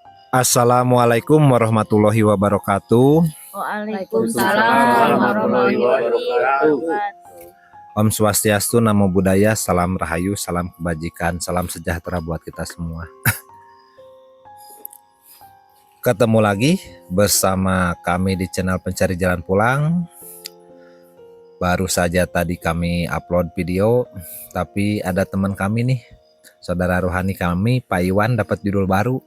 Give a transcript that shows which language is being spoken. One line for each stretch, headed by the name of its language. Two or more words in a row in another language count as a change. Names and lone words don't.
Arabic: السلام عليكم ورحمة الله وبركاته. وعليكم السلام ورحمة الله وبركاته.
Balinese: Om Swastiastu,
Pali: Namo Buddhaya,
Indonesian: salam rahayu, salam kebajikan, salam sejahtera buat kita semua. Ketemu lagi bersama kami di channel Pencari Jalan Pulang. Baru saja tadi kami upload video, tapi ada teman kami nih, saudara rohani kami, Pak Iwan, dapat judul baru.